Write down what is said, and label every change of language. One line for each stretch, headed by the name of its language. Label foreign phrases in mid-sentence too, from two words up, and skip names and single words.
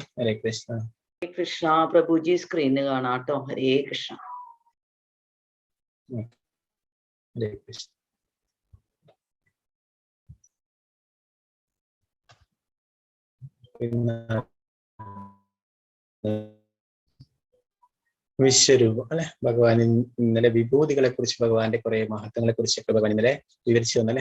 Malayalam: हरे कृष्ण प्रभु जी स्क्रीन കാണാട്ടോ. हरे कृष्ण हरे कृष्ण വിശ്വരൂപം അല്ലെ ഭഗവാൻ ഇന്നലെ വിഭൂതികളെ കുറിച്ച് ഭഗവാന്റെ കുറെ മഹത്വങ്ങളെ കുറിച്ചൊക്കെ ഭഗവാൻ ഇന്നലെ വിവരിച്ചു തന്നല്ലേ.